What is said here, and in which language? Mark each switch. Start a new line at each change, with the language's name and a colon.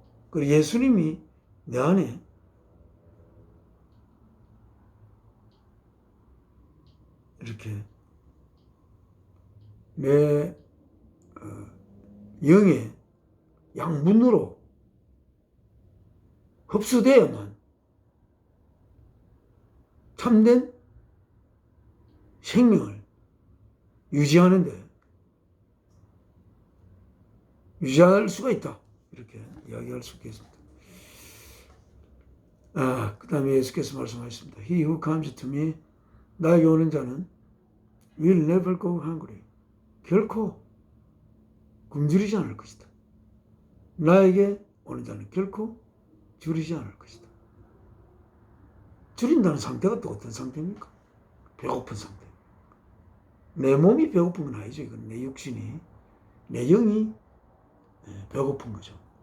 Korean: 그리고 예수님이 내 안에 이렇게 내 영의 양분으로 흡수되어야만 참된 생명을 유지할 수가 있다. 이렇게 이야기할 수 있겠습니다. 그 다음에 예수께서 말씀하셨습니다.
English: He who comes to me,
Korean: 나에게 오는 자는
English: will never go hungry.
Korean: 결코 굶주리지 않을 것이다. 나에게 오는 자는 결코 줄이지 않을 것이다. 줄인다는 상태가 또 어떤 상태입니까? 배고픈 상태. 내 몸이 배고픈 건 아니죠. 이건 내 육신이, 내 영이 배고픈 거죠.